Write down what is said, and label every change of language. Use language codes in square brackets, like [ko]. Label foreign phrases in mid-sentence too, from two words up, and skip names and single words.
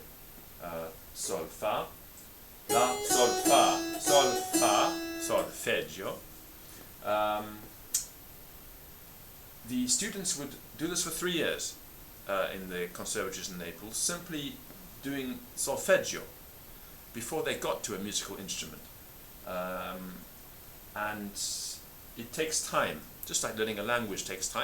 [it] Sol, fa, la, sol, fa, sol, fa, solfeggio. [en] The students would do this for 3 years in the conservatories in Naples, simply doing solfeggio before they got to a musical instrument. And it takes time, just like learning a language takes time.